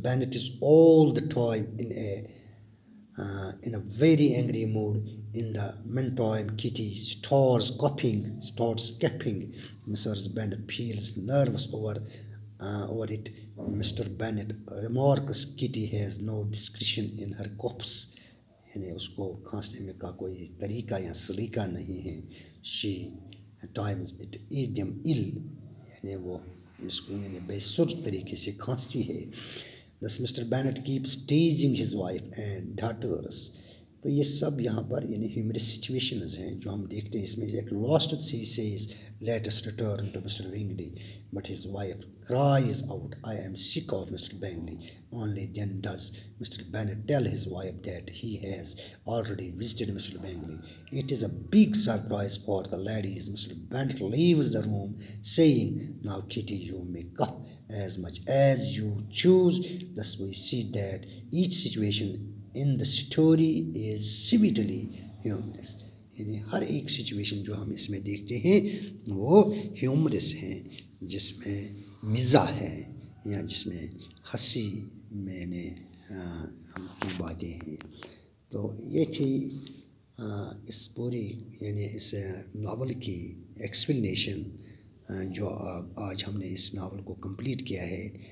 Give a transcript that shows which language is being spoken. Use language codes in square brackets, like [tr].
[en] Bennet is all the time in a very angry mood. In the meantime, Kitty starts gaping. Mrs. Bennet feels nervous over it. Mr. Bennet remarks Kitty has no discretion in her cops. [hi] यानी उसको खांसने में का कोई तरीका या सलीका नहीं है. [en] She at times it eat them ill. [hi] यानी वो इसको यानी बेसुर तरीके से खांसती है. [en] Thus Mr. Bennet keeps teasing his wife and daughters. [hi] तो ये सब यहाँ पर यानी ह्यूमरस सिचुएशंस हैं जो हम देखते हैं इसमें. एक last [en] he says, let us return to Mr. Bingley, but his wife cries out, I am sick of Mr. Bingley. Only then does Mr. Bennet tell his wife that he has already visited Mr. Bingley. It is a big surprise for the ladies. Mr. Bennet leaves the room saying, now Kitty, you may cough as much as you choose. Thus we see that each situation in the story is severely humorous. [hi] यानी हर एक situation जो हम इसमें देखते हैं वो humerus हैं, जिसमें मिज़ा है या जिसमें हंसी मैंने की बातें हैं. तो ये थी इस पूरी यानी इस नावल की एक्सप्लेनेशन जो आज हमने इस नावल को कंप्लीट किया है.